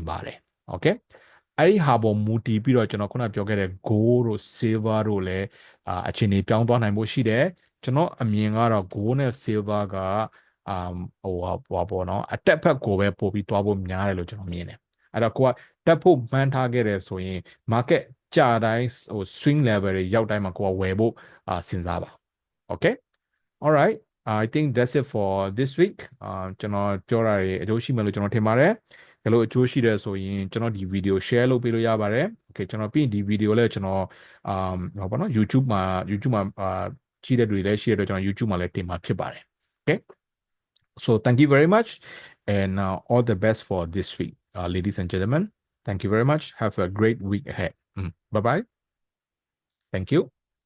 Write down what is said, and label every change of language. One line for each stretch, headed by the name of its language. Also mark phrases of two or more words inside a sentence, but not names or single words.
Burmese: ပါတယ် okay အဲ့ဒီဟာပေါ်မူတည်ပြီးတော့ကျွန်တော်ခုနပြောခဲ့တဲ့ gold တို့ silver တို့လည်းအခြေအနေပြောင်းသွားနိုင်ဖို့ရှိတယ်ကျွန်တော်အမြင်ကတော့ gold နဲ့ silver ကဟိုပေါ့နော်အတက်ဖက် ကိုပဲပို့ပြီးသွားဖို့များတယ်လို့ကျွန်တော်မြင်တယ်အဲ့တော့ကိုကတက်ဖို့မှန်းထားခဲ့တယ်ဆိုရင် market ကြာတိုင်းဟို swing level တွေရောက်တိုင်းမှာ ကိုကဝယ်ဖို့စဉ်းစားပါ
English: okay all right I think that's it for this week
Burmese: ကျွန်တော်ပြောတာတွေအကျိုးရှိမယ် လို့ကျွန်တော်ထင်ပါတယ်ဘယ်လိုအကျိုးရှိတယ်ဆိုရင်ကျွန်တော်ဒီ video share လုပ်ပေးလို့ရပါတယ် okay ကျွန်တော်ပြီးဒီ video လည်းကျွန်တော်ဟောပါနော် YouTube မှာကြည့်တဲ့တွေလည်းရှိတဲ့အတွက်ကျွန်တော် YouTube မှာလည်းတင်မှာဖြစ်ပါတယ်
English: okay so thank you very much and all the best for this week ladies and gentlemen thank you very much have a great week ahead bye bye thank you